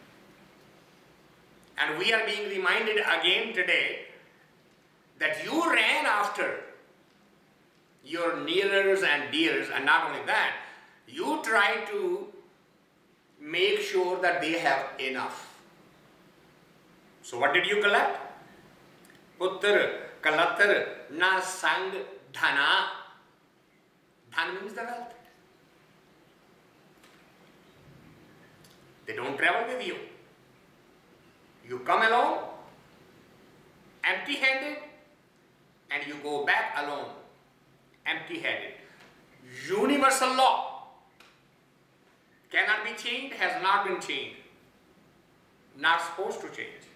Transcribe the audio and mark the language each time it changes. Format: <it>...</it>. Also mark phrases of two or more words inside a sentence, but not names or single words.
<en>And we are being reminded again today that you ran after your nearers and dears, and not only that, you try to make sure that they have enough. So what did you collect?</en> <hi>पुतर, कलतर, ना संग, धना.</hi> <en>Dhanaa means the wealth. They don't travel with you. You come along, empty-handed, and you go back alone, empty-handed. Universal law cannot be changed, has not been changed, not supposed to change.</en>